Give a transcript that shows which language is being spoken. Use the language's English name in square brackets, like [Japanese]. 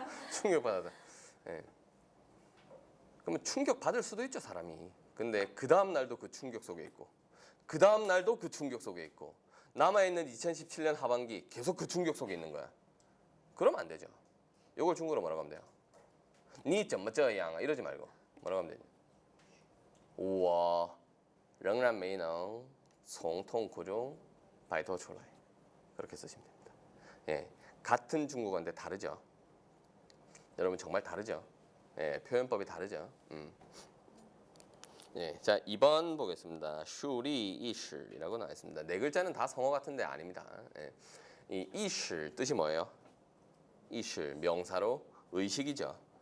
[Korean] 충격받았다. 예. 그러면 충격 받을 수도 있죠, 사람이. 근데 그 다음 날도 그 충격 속에 있고 그 다음 날도 그 충격 속에 있고 남아있는 2017년 하반기 계속 그 충격 속에 있는 거야. 그러면 안 되죠. 요걸 중국어로 뭐라고 하면 돼요? [Chinese] 你怎么这样 [Korean] 이러지 말고 뭐라고 하면 되냐? [Chinese] 我仍然没能从痛苦中摆脱出来. [Korean] 그렇게 쓰시면 됩니다. 예, 같은 중국어인데 다르죠. 여러분 정말 다르죠. 예, 표현법이 다르죠. 예, 자 2번 보겠습니다. 슈리 이실이라고 나와 있습니다. 네 글자는 다 성어 같은데 아닙니다. 예, 이 이실 뜻이 뭐예요? 이실 명사로 의식이죠.